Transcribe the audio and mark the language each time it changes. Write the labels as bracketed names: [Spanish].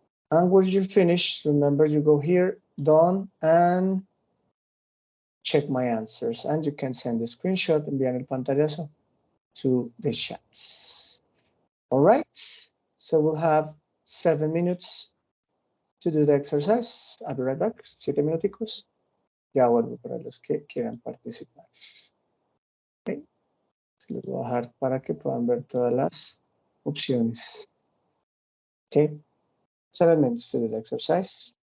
[English] And when you finish, remember you go here, done, and check my answers. And you can send a screenshot, enviar el pantallazo to the chats. All right, so we'll have 7 minutes to do the exercise. I'll be right back, 7 minuticos. [Spanish] Ya vuelvo para los que quieran participar. Okay. Se los voy a dejar para que puedan ver todas las opciones. [English] Okay, 7 minutes to do the exercise.